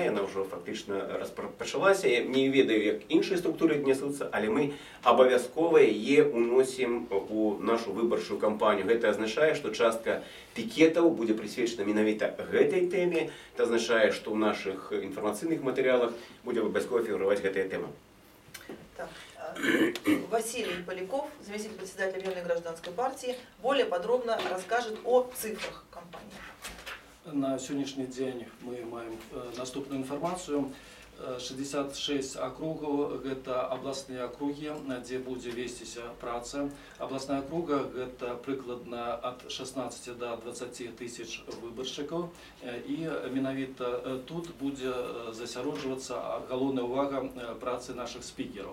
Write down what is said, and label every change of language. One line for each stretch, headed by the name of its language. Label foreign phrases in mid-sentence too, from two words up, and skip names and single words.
Belarusian: Яна ўжо фактычна распачалася. Я не ведаю, як іншыя структуры аднясуцца, але мы абавязкова яе уносім у нашу выбарчую кампанію. Гэта азначае, што частка пікетаў будзе прысвечана менавіта гэтай тэме. Гэта азначае, што ў нашых інфармацыйных матэрыялах будзе абавязкова фігураваць гэтая тэма.
Russian: Василий Поляков, заместитель председателя Объединенной гражданской партии, более подробно расскажет о цифрах кампании.
Belarusian: На сённяшні дзень мы маем наступную інфармацыю. 66 акругаў гэта абласныя акругі, дзе будзе весціся праца. Абласная акруга гэта прыкладна ад 16 до 20 тысяч выбаршчыкаў, і менавіта тут будзе засяроджвацца галоўная ўвага працы нашых спікераў.